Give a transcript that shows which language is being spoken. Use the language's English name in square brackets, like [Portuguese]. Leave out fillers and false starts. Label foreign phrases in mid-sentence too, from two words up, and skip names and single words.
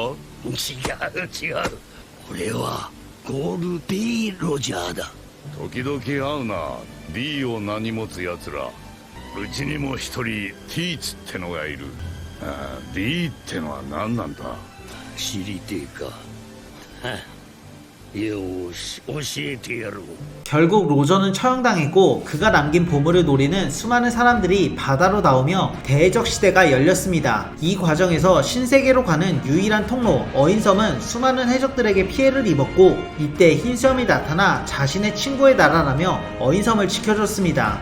[Japanese] 違う違う、俺はゴール D ロジャーだ。時々会うな D を名に持つやつら。うちにも一人 T ツってのがいる。ああ D ってのは何なんだ？知りてえか。 よし教えてやろう。 [Korean] 결국 로저는 처형당했고 그가 남긴 보물을 노리는 수많은 사람들이 바다로 나오며 대해적 시대가 열렸습니다. 이 과정에서 신세계로 가는 유일한 통로 어인섬은 수많은 해적들에게 피해를 입었고 이때 흰수염이 나타나 자신의 친구의 나라라며 어인섬을 지켜줬습니다.